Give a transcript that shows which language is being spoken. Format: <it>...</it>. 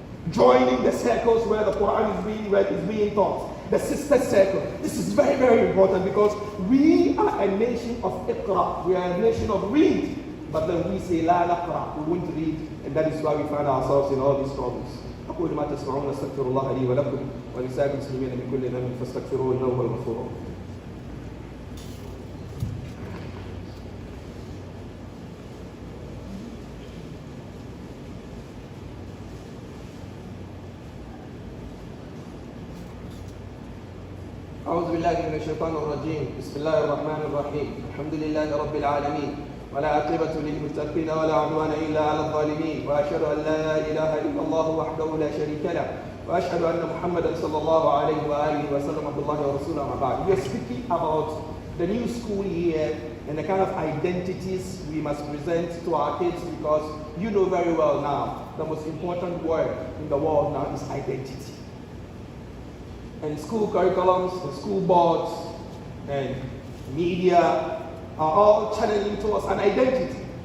<en>Joining the circles where the Quran is being read, is being taught. The sister circle. This is very, very important because we are a nation of iqra. We are a nation of read. But then we say</en> <ar>la naqra.</ar> <en>We won't read, and that is why we find ourselves in all these problems.</en> <ar>أقول ما تسمعون أستغفر الله لي ولكم ولسائر المسلمين من كل ذنب فاستغفروه إنه هو الغفور الرحيم. أعوذ بالله من الشيطان الرجيم. بسم الله الرحمن الرحيم. الحمد لله رب العالمين ولا عاقبة للمتقين ولا عدوان إلا على الظالمين وأشهد أن لا إله إلا الله وحده لا شريك له وأشهد أن محمدا صلى الله عليه وآله وسلم عبد الله ورسوله أما بعد.</ar> <en>We are speaking about the new school year and the kind of identities we must present to our kids because you know very well now the most important word in the world now is identity. And school curriculums, and school boards, and media are all channeling to us an identity.</en>